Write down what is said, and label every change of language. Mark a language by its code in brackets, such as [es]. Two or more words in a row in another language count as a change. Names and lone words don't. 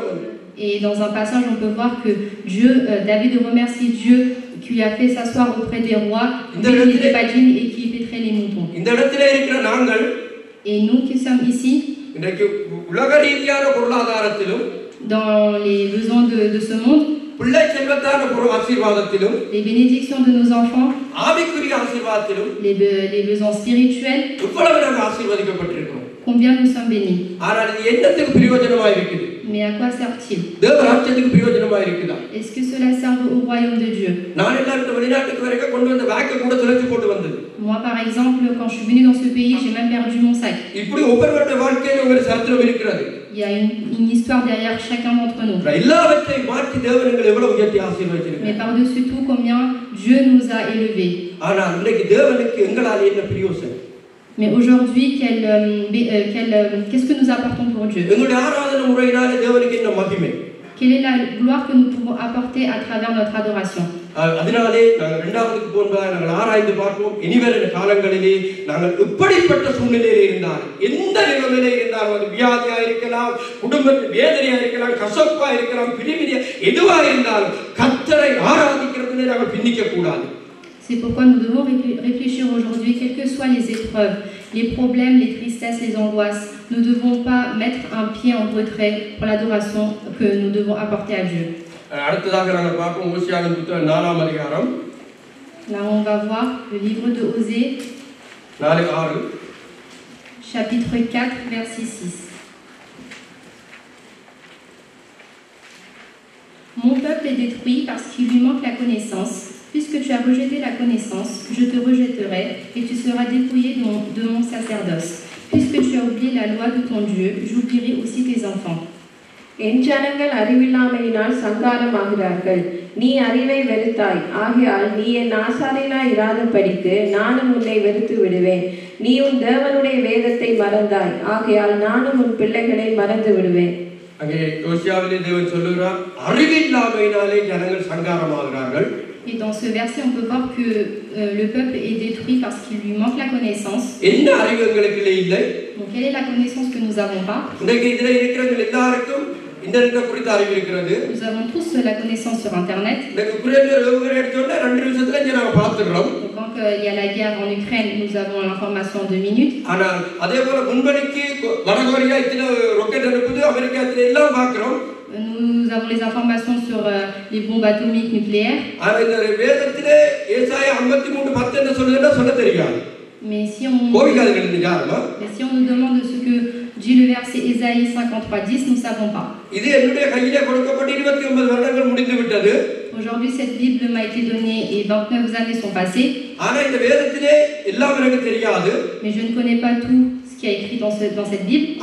[fr] Et dans un passage, on peut voir que David remercie Dieu qui lui a fait s'asseoir auprès des rois, qui était badine et qui pétrait les moutons. [ta] இந்த இடத்திலே இருக்கிற நாங்கள், [fr] et nous qui sommes ici, [ta] இன்னைக்கு உலக ரீதியான பொருளாதாரத்திலும், [fr] dans les besoins de ce monde, [ta] பிள்ளை செல்வத்தான ஆசீர்வாதத்திலும், [fr] les bénédictions de nos enfants, [ta] ஆவிக்குரிய ஆசீர்வாதத்திலும், [fr] les besoins spirituels, [ta] இவ்வளவு நாங்கள் ஆசீர்வதிக்கப்பட்டிருக்கிறோம். [fr] combien nous sommes bénis. [ta] ஆனால் இது என்னத்துக்கு பிரயோஜனமாக இருக்குது? [fr] Mais à quoi sert-il? [ta] தேவராஜ்யத்துக்கு பிரயோஜனமாக இருக்குதா? [fr] Est-ce que cela sert au royaume de Dieu? [ta] நான் எல்லாரும் வெளிநாட்டுக்கு வரைக்கும் கொண்டு வந்த பேக்கை கூட தொலைச்சு போட்டு வந்தது. [fr] Moi par exemple, quand je suis venue dans ce pays, j'ai même perdu mon sac. [ta] இப்படி ஒவ்வொருவருடைய வாழ்க்கையில ஒரு சரித்திரம் இருக்கிறது. [fr] Il y a une histoire derrière chacun d'entre nous. [ta] எல்லாவற்றையும் மாற்றி தேவன் எங்களை எவ்வளவு உயர்த்தி ஆசீர்வதிச்சிருக்கிறார். [fr] Mais par-dessus tout, combien Dieu nous a élevés. [ta] ஆனால் இன்னைக்கு தேவனுக்கு எங்களால என்ன பிரயோஜனம்? [fr] Mais aujourd'hui, qu'est-ce que nous apportons pour Dieu? [ta] எங்களுடைய ஆராதனை முறையினால தேவனுக்கு என்ன மகிமை? [fr] Quelle est la gloire que nous pouvons apporter à travers notre adoration? [ta] அதனாலே நாங்கள் இரண்டாவதுக்கு போகும்போது நாங்கள் ஆராய்ந்து பார்ப்போம். இனிவரும் காலங்களிலே நாங்கள் எப்படிப்பட்ட சூழ்நிலையில் இருந்தாலும், எந்த நிலைமையிலே இருந்தாலும், அது வியாதியா இருக்கலாம், குடும்பத்தில் வேதனையா இருக்கலாம், கசப்பா இருக்கலாம், பிரிவினையா எதுவா இருந்தாலும் கர்த்தரை ஆராதிக்கிறதுல நாங்கள் பின்னிக்க கூடாது. [fr] C'est pourquoi nous devons réfléchir aujourd'hui, quelles que soient les épreuves, les problèmes, les tristesses, les angoisses, nous ne devons pas mettre un pied en retrait pour l'adoration que nous devons apporter à Dieu. Là, on va voir le livre de Osée, chapitre 4, verset 6. Mon peuple est détruit parce qu'il lui manque la connaissance. Puisque tu as rejeté la connaissance, je te rejetterai et tu seras dépouillé de mon sacerdoce. Puisque tu as oublié la loi de ton Dieu, j'oublierai aussi tes enfants. [ta] என் ஜனங்கள் அறிவில்லாமையினால் சங்காரமாகிறார்கள். நீ அறிவை வெறுத்தாய், ஆகையால் நீ என் ஆசாரியனாய் இராதபடிக்கு நானும் உன்னை வெறுத்து விடுவேன். நீ உன் தேவனுடைய வேதத்தை மறந்தாய், ஆகையால் நானும் உன் பிள்ளைகளை மறந்து விடுவேன். அங்கே யோசியாவிலே தேவன் சொல்லுகிறார், அறிவில்லாமையினாலே ஜனங்கள் சங்காரமாகிறார்கள். [fr] Et dans ce verset, on peut voir que le peuple est détruit parce qu'il lui manque la connaissance. [ta] என்ன அறிவு எங்களுக்கு இல்லை? [fr] Donc, quelle est la connaissance que nous n'avons pas? [ta] இன்னைக்கு இதிலே இருக்கிறவங்க எல்லாருக்கும் இன்டர்நெட் குறித்த அறிவு இருக்கிறது. [fr] Nous avons tous la connaissance sur Internet. [ta] இன்னைக்கு உக்ரைன்ல யுத்தம் எடுத்தோம்னா 2 நிமிஷத்துல இங்க நாம பார்த்துறோம். [fr] Donc, quand il y a la guerre en Ukraine, nous avons l'information en 2 minutes. [ta] ஆனா அதே போல முன்படிக்கு வடகொரியா இத்தனை ராக்கெட் அனுப்புது, அமெரிக்கா இத்தனை எல்லாம் பார்க்கிறோம். [fr] Nous avons les informations sur les bombes atomiques nucléaires. [ta] ஆனா இந்த வேதத்திலே ஏசாயா 53:10 என்ன சொல்லுதுன்னா சொல்ல தெரியாது. [fr] Mais si on nous demande ce que dit le verset Ésaïe 53:10, nous ne savons pas. Aujourd'hui, cette Bible m'a été donnée et 29 années sont passées. Mais je ne connais pas tout ce qui est écrit dans cette Bible.